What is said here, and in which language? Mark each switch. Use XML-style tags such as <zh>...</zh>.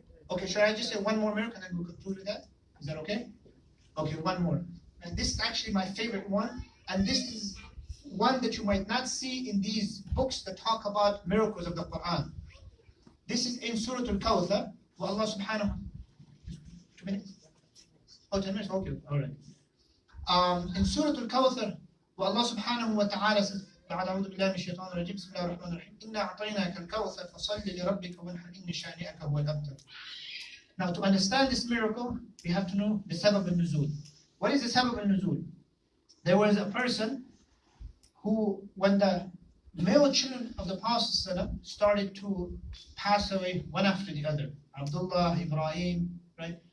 <en>Okay, should I just say one more miracle and then we'll conclude with that? Is that okay? Okay, one more. And this is actually my favorite one. And this is one that you might not see in these books that talk about miracles of the Qur'an. This is in Surah Al-Kawthar, where Allah subhanahu... 2 minutes? Oh, 10 minutes? Okay, all right.</en> <ar>In Surah Al-Kawthar, where Allah subhanahu wa ta'ala says, بعد أعوذ بالله من الشيطان الرجيم بسم الله الرحمن الرحيم إنا أعطيناك الكوثر فصل لربك وانحر إن شانئك هو الأبتر.</ar> <en>Now, to understand this miracle, we have to know the sabab al-nuzul. What is the sabab al-nuzul? There was a person who, when the male children of the Prophet started to pass away one after the other, Abdullah, Ibrahim, right?</en>